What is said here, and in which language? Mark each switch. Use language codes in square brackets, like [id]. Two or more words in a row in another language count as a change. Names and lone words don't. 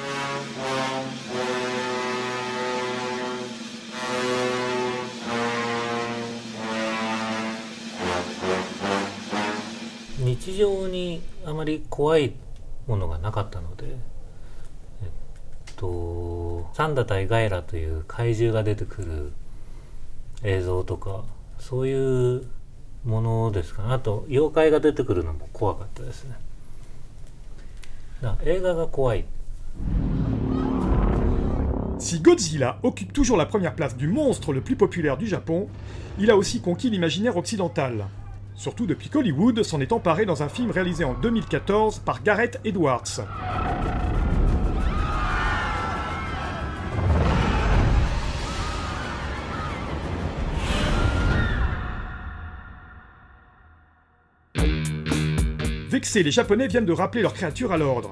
[ja] 日常にあまり怖いものがなかったので、サンダ対ガイラという怪獣が出てくる映像とかそういうものですかね。あと妖怪が出てくるのも怖かったですね。映画が怖い。 [fr] Si Godzilla occupe toujours la première place du monstre le plus populaire du Japon, il a aussi conquis l'imaginaire occidental. Surtout depuis qu'Hollywood s'en est emparé dans un film réalisé en 2014 par Gareth Edwards. Vexés, les Japonais viennent de rappeler leurs créatures à l'ordre.